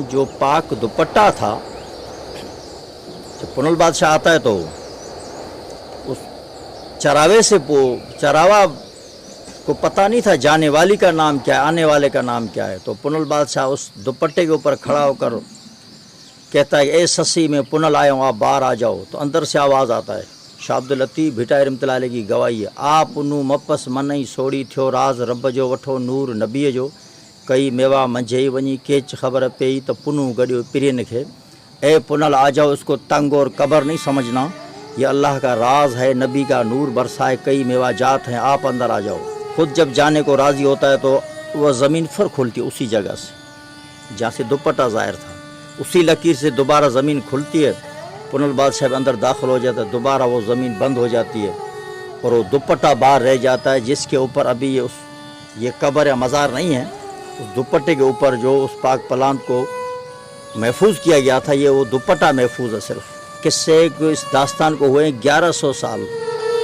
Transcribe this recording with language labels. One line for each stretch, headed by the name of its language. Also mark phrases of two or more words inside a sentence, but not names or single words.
Urdu: جو پاک دوپٹہ تھا، جب پنل بادشاہ آتا ہے تو اس چراوے سے چراوا کو پتا نہیں تھا جانے والی کا نام کیا ہے، آنے والے کا نام کیا ہے. تو پنل بادشاہ اس دوپٹے کے اوپر کھڑا ہو کر کہتا ہے، اے سسی میں پنل آیا ہوں، آپ باہر آ جاؤ. تو اندر سے آواز آتا ہے۔ شاہ عبداللطیف بھٹائی رحمۃ اللہ علیہ کی گواہی ہے.
Sindhi: आप पुनू मपस मनई सोड़ी थियो राज रब जो वठो नूर नबीअ जो कई मेवा मंझई वञी केच ख़बर पई तो पुनू गॾियो पिरियन खे।
Urdu: اے پنل آ جاؤ، اس کو تنگ اور کبر نہیں سمجھنا، یہ اللہ کا راج ہے، نبی کا نور برسائے، کئی میوہ جات ہیں، آپ اندر آ جاؤ. خود جب جانے کو راضی ہوتا ہے تو وہ زمین پھر کھلتی ہے اسی جگہ سے جہاں سے دوپٹہ ظاہر تھا. اسی لکیر سے دوبارہ زمین کھلتی ہے۔ پنل بادشاہ اندر داخل ہو جاتا ہے، دوبارہ وہ زمین بند ہو جاتی ہے اور وہ دوپٹہ باہر رہ جاتا ہے، جس کے اوپر ابھی یہ قبر یا مزار نہیں ہے. اس دوپٹے کے اوپر جو اس پاک پلانت کو محفوظ کیا گیا تھا، یہ وہ دوپٹہ محفوظ ہے صرف. قصے کو اس داستان کو ہوئے 1100 سال.